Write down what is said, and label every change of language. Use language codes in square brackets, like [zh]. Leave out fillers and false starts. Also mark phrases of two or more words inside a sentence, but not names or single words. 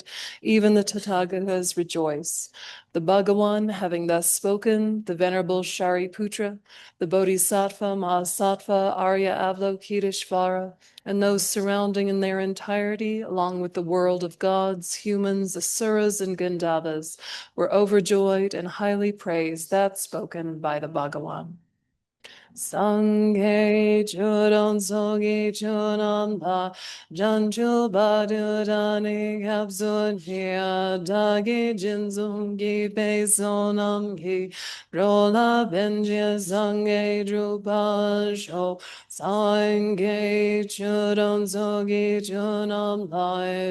[en] Even the Tathagatas rejoice. The Bhagawan, having thus spoken, the Venerable Shariputra, the Bodhisattva, Mahasattva, Arya Avalokiteshvara, and those surrounding in their entirety, along with the world of gods, humans, asuras, and Gandhavas, were overjoyed and highly praised that spoken by the Bhagawan. [bo] སངས་རྒྱས་ཆོས་དང་ཚོགས་ཀྱི་མཆོག་རྣམས་ལ། བྱང་ཆུབ་བར་དུ་བདག་ནི་སྐྱབས་སུ་མཆི། བདག་གིས་སྦྱིན་སོགས་བགྱིས་པའི་བསོད་ནམས ཀྱིས། འགྲོ་ལ་ཕན་ཕྱིར་སངས་རྒྱས་འགྲུབ་པར་ཤོག། སངས་རྒྱས་ཆོས་དང་ཚོགས་ཀྱི་མཆོག་རྣམས་ལ